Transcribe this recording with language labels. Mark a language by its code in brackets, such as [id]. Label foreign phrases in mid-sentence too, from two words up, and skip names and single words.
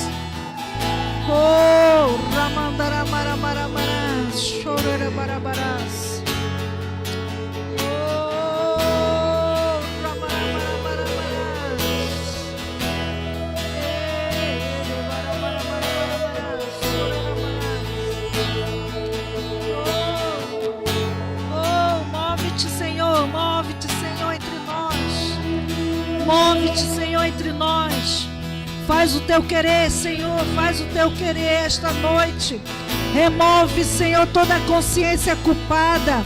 [pt] Oh, ramandara maramaramarás, sorerebarabarás. Oh, ramaramaramaramarás. Maramaramaramaras, sorerebarás. Oh, move-te, Senhor, move-te, Senhor, entre nós. Move-te, Senhor, entre nós. Faz o teu querer, Senhor, faz o teu querer esta noite. Remove, Senhor, toda a consciência culpada.